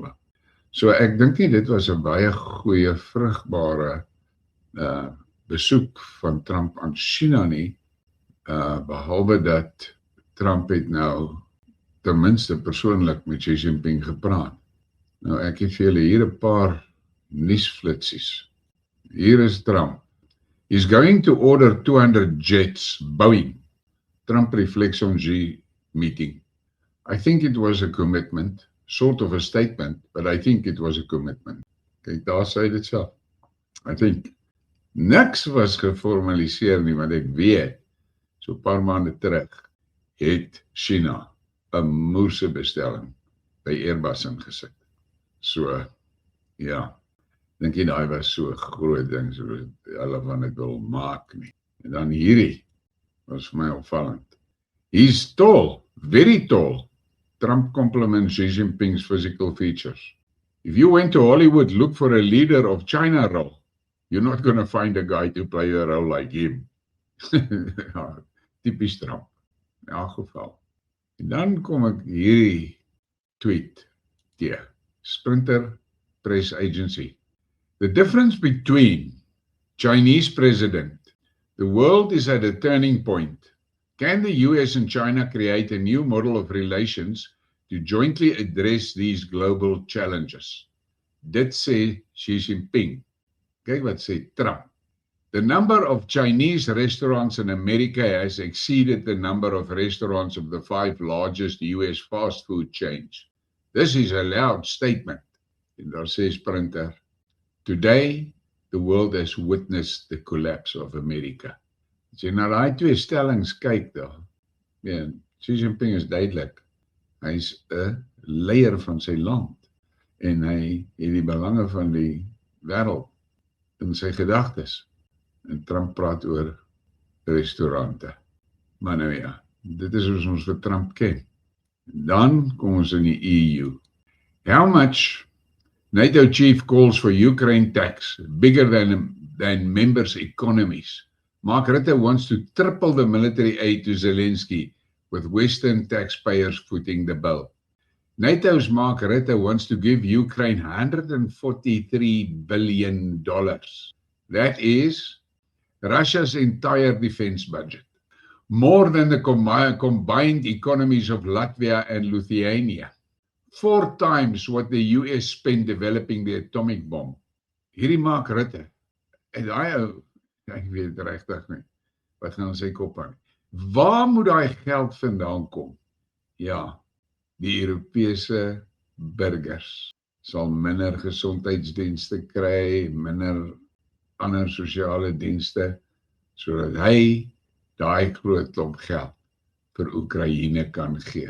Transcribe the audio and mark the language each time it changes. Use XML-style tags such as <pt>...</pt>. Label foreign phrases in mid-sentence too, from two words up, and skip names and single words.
<af>So ek dink nie dit was 'n baie goeie, vrugbare besoek van Trump aan China nie, behalwe dat Trump het nou ten minste persoonlik met Xi Jinping gepraat. Nou ek het vir julle hier 'n paar nuusflitsies. Hier is Trump.</af> <en>He's going to order 200 jets, Boeing. Trump reflects on Xi meeting. I think it was a commitment, sort of a statement, but I think it was a commitment.</en> <af>Kijk, daar sê dit self.</af> <en>I think</en> <af>niks was geformaliseer nie, want ek weet, so 'n paar maande terug, het China 'n moerse bestelling by Airbus ingesit. So, ja, dink jy daai was so 'n groot ding, so hulle van dit wil maak nie. En dan hierdie, was vir my opvallend.</af> <en>He's tall, very tall. Trump compliments Xi Jinping's physical features. If you went to Hollywood, look for a leader of China role. You're not going to find a guy to play a role like him.</en> <af>Ja, typisch Trump, in elk geval. En dan kom ek hierdie tweet teë. Sprinter Press Agency.</af> <en>The difference between Chinese president, the world is at a turning point. Can the US and China create a new model of relations to jointly address these global challenges?</en> <af>Dit sê Xi Jinping. Kyk wat sê Trump.</af> <en>The number of Chinese restaurants in America has exceeded the number of restaurants of the 5 largest US fast food chains. This is a loud statement.</en> <af>En daar sê Sprinter,</af> <en>today the world has witnessed the collapse of America.</en> <af>As jy na daai twee stellings kyk daar, ja, Xi Jinping is duidelik, hy is 'n leier van sy land en hy het die belange van die wêreld in sy gedagtes. En Trump praat oor restaurante. Maar nou ja, dit is hoe ons vir Trump ken. Dan kom ons in die EU.</af> <en>How much NATO chief calls for Ukraine tax, bigger than members' economies. Mark Rutte wants to triple the military aid to Zelensky, with Western taxpayers footing the bill. NATO's Mark Rutte wants to give Ukraine $143 billion. That is Russia's entire defense budget, more than the combined economies of Latvia and Lithuania, 4 times what the US spent developing the atomic bomb.</en> <af>Hierdie Mark Rutte, en daai ou, ek weet regtig nie, wat gaan sy kop aan. Waar moet daai geld vandaan kom? Ja, die Europese burgers sal minder gesondheidsdienste kry, minder ander sosiale dienste, sodat hy daai groot klomp geld vir Oekraïne kan gee.</af>